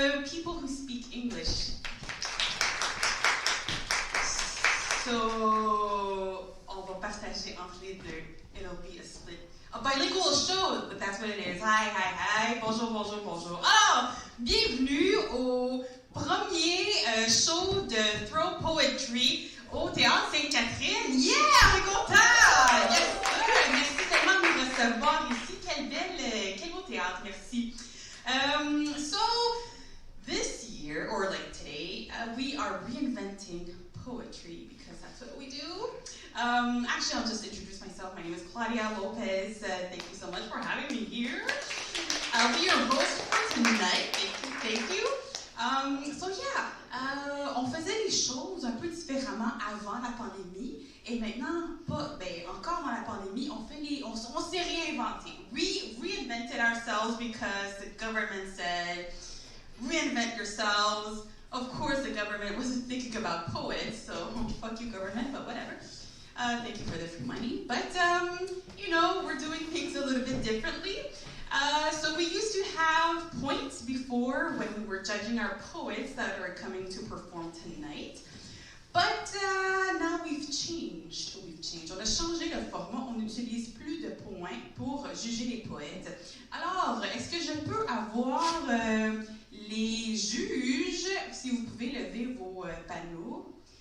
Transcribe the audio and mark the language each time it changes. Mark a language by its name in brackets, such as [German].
[English] People who speak English. [French] So, on va partager entre les deux. [English] It'll be a split. A bilingual show, but that's what it is. Hi. Bonjour. [French] Alors, bienvenue au premier show de Throw Poetry au Théâtre Sainte-Catherine. Yeah, on est content! Yes, sir. Merci tellement de nous recevoir ici. Quel beau théâtre, merci. [English] So, this year, or like today, we are reinventing poetry because that's what we do. Actually, I'll just introduce myself. My name is Claudia Lopez. Thank you so much for having me here. I'll be your host for tonight. Thank you. [French] So yeah, on faisait les choses un peu différemment avant la pandémie et maintenant, encore dans la pandémie, on s'est réinventé. [English] We reinvented ourselves because the government said, reinvent yourselves. Of course, the government wasn't thinking about poets, so fuck you, government, but whatever. Thank you for the free money. But, we're doing things a little bit differently. So we used to have points before when we were judging our poets that are coming to perform tonight. But now we've changed. [French] On a changé le format. On n'utilise plus de points pour juger les poètes. Alors, est-ce que je peux avoir les juges, si vous pouvez lever vos panneaux?